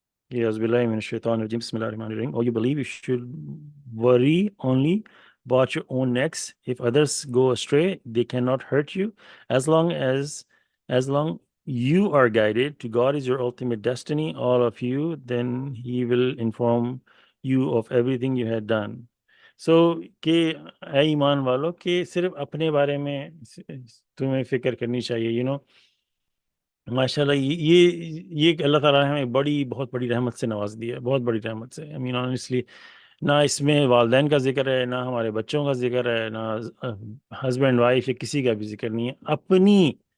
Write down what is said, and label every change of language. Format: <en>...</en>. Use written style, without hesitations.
<ar>یہ اعوذ باللہ من الشیطان الرجیم بسم اللہ الرحمن الرحیم.</ar> <en>Oh, you believe you should worry only about your own necks. If others go astray, they cannot hurt you. As long you are guided to God is your ultimate destiny, all of you, then He will inform you of everything you had done.</en> <ur>So کہ اے ایمان والو کہ صرف اپنے بارے میں تمہیں فکر کرنی چاہیے. ماشاء اللہ یہ اللہ تعالیٰ نے ہمیں بہت بڑی رحمت سے نواز دی ہے، بہت بڑی رحمت سے. آنیسٹلی نہ اس میں والدین کا ذکر ہے، نہ ہمارے بچوں کا ذکر ہے، نہ ہسبینڈ وائف یا کسی کا بھی ذکر نہیں ہے اپنی.</ur>